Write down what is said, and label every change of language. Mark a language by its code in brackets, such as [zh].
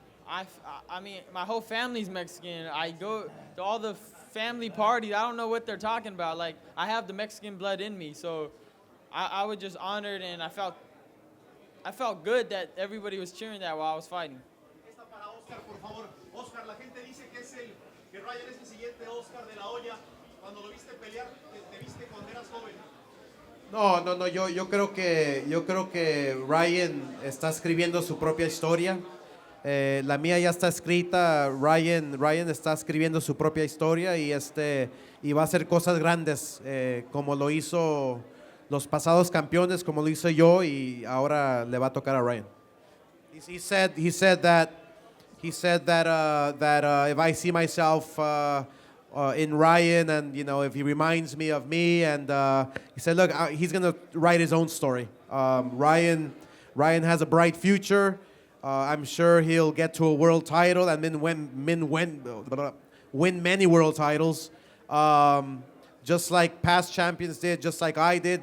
[en] I mean, my whole family's Mexican. I go to all the family parties. I don't know what they're talking about. Like, I have the Mexican blood in me, so I was just honored, and I felt good that everybody was cheering that while I was fighting. [es] Esta para Oscar, por favor. Oscar, la gente dice que Ryan es el siguiente Oscar de la Hoya. Cuando lo viste pelear, te viste cuando eras joven. No, yo creo que Ryan está escribiendo su propia historia. La mía ya está escrita. Ryan está escribiendo su propia historia y va a hacer cosas grandes como lo hizo los pasados campeones, como lo hice yo, y ahora le va a tocar a Ryan. [en] He said that if I see myself in Ryan, and if he reminds me of me, and he said, look, he's gonna write his own story. Ryan has a bright future. I'm sure he'll get to a world title and then win many world titles, just like past champions did, just like I did.